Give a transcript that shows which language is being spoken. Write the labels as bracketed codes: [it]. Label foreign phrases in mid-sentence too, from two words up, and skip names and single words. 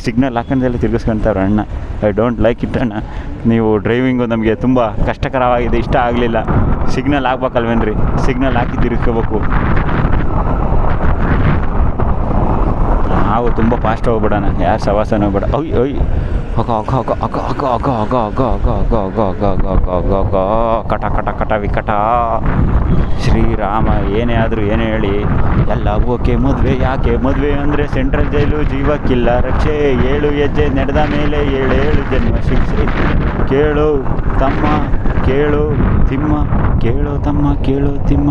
[kn] ಸಿಗ್ನಲ್ ಹಾಕೊಂಡೆಲ್ಲ ತಿರ್ಗಿಸ್ಕೊಳ್ತಾರೆ ಅಣ್ಣ. [en] I don't like it ಅಣ್ಣ. [kn] ನೀವು ಡ್ರೈವಿಂಗು ನಮಗೆ ತುಂಬ ಕಷ್ಟಕರವಾಗಿದೆ, ಇಷ್ಟ ಆಗಲಿಲ್ಲ. ಸಿಗ್ನಲ್ ಹಾಕ್ಬೇಕಲ್ವೇನ್ರಿ, ಸಿಗ್ನಲ್ ಹಾಕಿ ತಿರ್ಗಿಸ್ಕೋಬೇಕು. ನಾವು ತುಂಬ ಫಾಸ್ಟ್ ಹೋಗ್ಬಿಡೋಣ, ಯಾರು ಸವಾಸನ ಹೋಗ್ಬೇಡ. ಒಯ್ ಒಯ್ ಅಗ ಅಗ ಅಗ ಅಗ ಅಗ ಅಗ ಅಗ ಅಗ ಅಗ ಅಗ ಅಗ ಅಗ ಅಗ ಅಗ ಅಗ ಕಟ ಕಟ ಕಟ ವಿಕಟ. ಶ್ರೀರಾಮ ಏನೇ ಆದರೂ ಏನೇ ಹೇಳಿ ಎಲ್ಲ ಓಕೆ. ಮದುವೆ ಯಾಕೆ ಮದುವೆ ಅಂದರೆ [en] central jail, [kn] ಜೀವಕ್ಕಿಲ್ಲ ರಕ್ಷೆ. 7 ಹೆಜ್ಜೆ ನಡೆದ ಮೇಲೆ 7 ಜನ್ಮ ಶಿಕ್ಷೆ. ಕೇಳು ತಮ್ಮ ಕೇಳು ತಿಮ್ಮ, ಕೇಳು ತಮ್ಮ ಕೇಳು ತಿಮ್ಮ.